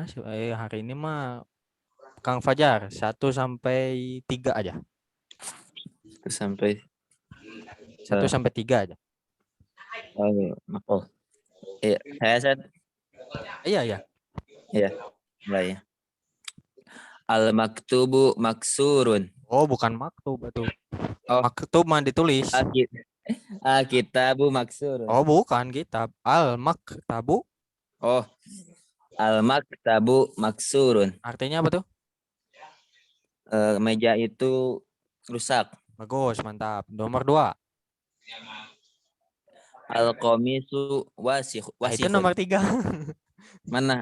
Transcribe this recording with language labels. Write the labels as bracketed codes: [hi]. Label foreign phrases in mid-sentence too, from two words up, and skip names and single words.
[id] Hari ini mah Kang Fajar 1 sampai 3 aja. 1 sampai 1 sampai 3 aja. Oh. Iya, saya Ustaz. Iya. Iya, mulai ya. [ar] المكتوب مكسور. [id] Oh, bukan maktub itu. Oh. Maktub mah ditulis. [ar] كتاب مكسور. [id] Oh, bukan kitab. [ar] Al-maktabu. Oh. المكتب مكسور. [id] Artinya apa tuh? Meja itu rusak. Bagus, mantap. Nomor 2. [ar] Al-qamisu [id] Nah, itu nomor 3. Mana?